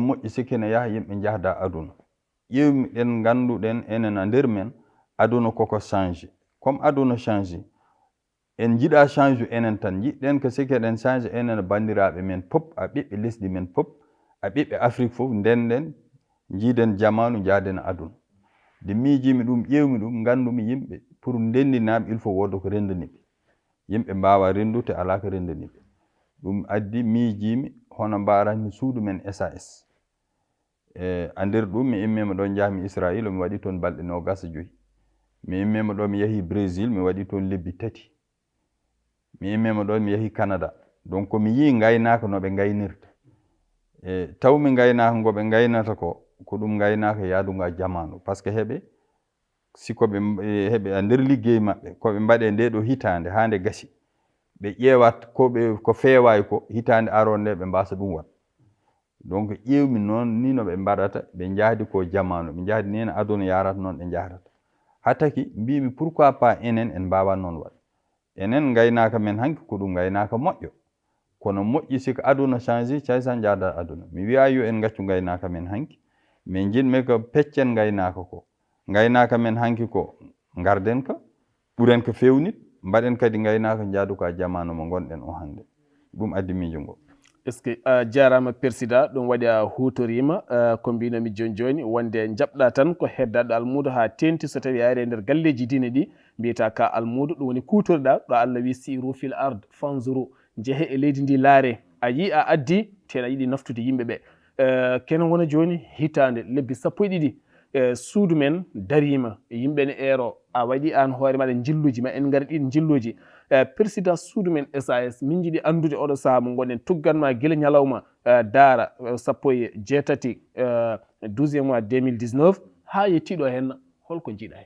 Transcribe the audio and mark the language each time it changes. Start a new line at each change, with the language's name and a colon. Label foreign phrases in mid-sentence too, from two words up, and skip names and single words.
Fula: moƴƴi sikki ne yaha yimɓe jahda aduna ƴewmiɗen ganduɗen enen a nder men aduna koko change comme aduna change en jiɗa change enen tan jiɗɗen ko sikki eɗen change enen bandiraɓe men pop a ɓiɓɓe lesdi men pop a ɓiɓɓe Afrique fof ndenden jiiden jamanu jaaden aduna de miijimi ɗum ƴewmi ɗum gandumi yimɓe pour ndendinaɓe
French: il faut
Fula: woda ko rendaniɓe yimɓe mbawa rendude ala ko rendaniɓe ɗum addi miijimi hono mbaranmi suudu men SAS a nder ɗum mi immima ɗo jahmi Israël mi waɗi toon balɗe 25 mi immima ɗo mi yahi Brésil mi waɗi toon lebbi 3 mi immima ɗo mi yahi Canada donc mi yi gaynaka noɓe gaynirta tawmi gaynaka ngoɓe gaynata ko ɗum gaynaka yaaduga jamanu par ce que heɓe sikoɓe heɓe a nder liggey maɓɓe koɓe mbaɗe nde ɗo hitande hande gasi ɓe ƴeewat ko feewayi ko hitande aronde ɓe mbasa ɗum wat donc ƴewmi noon ni no ɓe mbaɗata ɓe jahdi ko jamanu ɓe jahdi ni no aduna yarata noon ɓe jahrata hattaki mbimi
French: pourquoi pas
Fula: enen en mbawa noon waɗ enen gaynaka men hanki ko ɗum gaynaka moƴƴo kono moƴƴi siko aduna change caysan jahda aduna mi wiya yo en gaccu gaynaka men hanki min jinmi ko peccen gaynaka ko gaynaka men hanki ko garden ka ɓuren ko fewnit mbaɗen kadi gaynaka jaadu ko jamanu mo gonɗen o hande ɗum addi miijo ngo.
French: est ce que
Fula: a jarama président ɗum waɗi a hutorima ko mbinomi joni joni wonde jaɓɗa tan ko heddaɗo almudo ha tenti so tawi ari e nder galleji diine ɗi mbiyata ka almudo ɗum woni kutorɗa ɗo Allah wi
Arabic: سيروا في الأرض فانظروا
Fula: jeehe e leydi ndi laare a yi a addi ten a yiɗi naftude yimɓeɓe kene wona joni hitande lebbi 12 suudu men darima yimɓe ne eero a waɗi an hoore maɗa jilluji ma en gari ɗin jilluji président suudu men SAS min jiiɗi andude oɗo saaha mo gonɗen tugganma guila ñalawma daara 17 12e mois 2019 ha yettiɗo henna holko jiiɗa hen?